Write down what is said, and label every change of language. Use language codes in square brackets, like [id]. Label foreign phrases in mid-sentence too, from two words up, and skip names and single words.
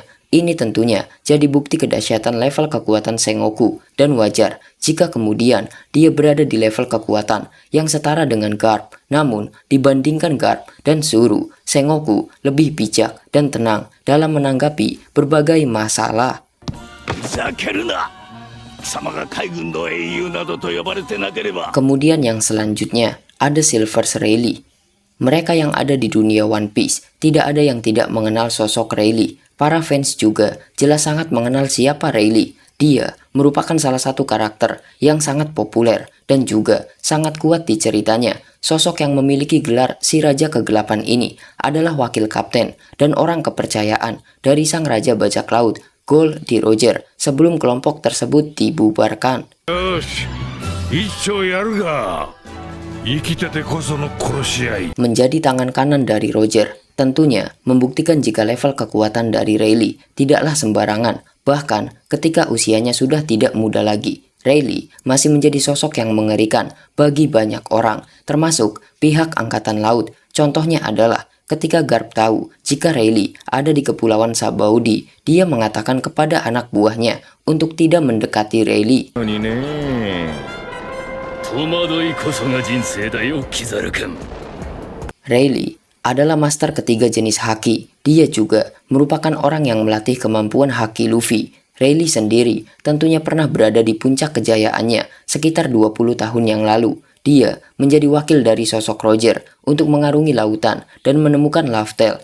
[id] Ini tentunya jadi bukti kedahsyatan level kekuatan Sengoku, dan wajar jika kemudian dia berada di level kekuatan yang setara dengan Garp. Namun, dibandingkan Garp dan Zuru, Sengoku lebih bijak dan tenang dalam menanggapi berbagai masalah. [ja] ふざけるな。貴様が海軍の英雄などと呼ばれてなければ。 [id] Kemudian yang selanjutnya ada Silvers Rayleigh. Mereka yang ada di dunia One Piece tidak ada yang tidak mengenal sosok Rayleigh. Para fans juga jelas sangat mengenal siapa Rayleigh. Dia merupakan salah satu karakter yang sangat populer dan juga sangat kuat di ceritanya. Sosok yang memiliki gelar si Raja Kegelapan ini adalah wakil kapten dan orang kepercayaan dari sang Raja Bajak Laut, Gold di Roger, sebelum kelompok tersebut dibubarkan. [ja] よし、一丁やるが。生きててこその殺し合い。 [id] Menjadi tangan kanan dari Roger, tentunya membuktikan jika level kekuatan dari Rayleigh tidaklah sembarangan. Bahkan ketika usianya sudah tidak muda lagi, Rayleigh masih menjadi sosok yang mengerikan bagi banyak orang, termasuk pihak Angkatan Laut. Contohnya adalah ketika Garp tahu jika Rayleigh ada di Kepulauan Sabaudi, dia mengatakan kepada anak buahnya untuk tidak mendekati Rayleigh. [ja] にね。戸惑いこそが人生だよ、キザル君。 [id] Rayleigh adalah master ketiga jenis haki. Dia juga merupakan orang yang melatih kemampuan haki Luffy. Rayleigh sendiri tentunya pernah berada di puncak kejayaannya sekitar 20 tahun yang lalu. Dia menjadi wakil dari sosok Roger untuk mengarungi lautan dan menemukan Laugh-Tale.